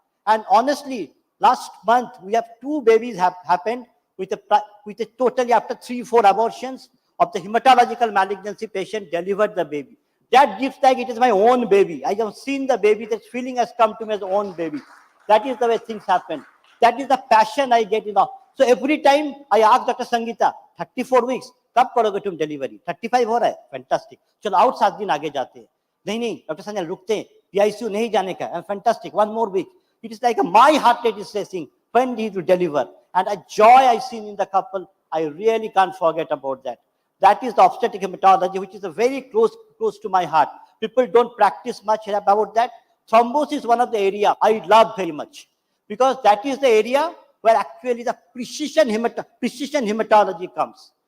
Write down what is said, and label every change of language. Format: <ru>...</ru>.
<en>And honestly, last month we have 2 babies happened with a totally after 3-4 abortions of the hematological malignancy patient delivered the baby. That gives like it is my own baby. I have seen the baby, that feeling has come to me as own baby. That is the way things happen. That is the passion I get, So every time I ask Dr.</en> <hi>Sangeeta, 34 weeks, कब करोगे तुम delivery? 35 हो रहा है, fantastic. चलो out 7 दिन आगे जाते हैं. नहीं डॉक्टर संजय रुकते हैं, PICU नहीं जाने का.</hi> <en>Fantastic, 1 more week. It is like my heart rate is racing. When did you deliver? And a joy I seen in the couple, I really can't forget about that. That is the obstetric hematology, which is a very close to my heart. People don't practice much about that. Thrombosis is one of the area I love very much, because that is the area where actually the precision hematology comes.</en>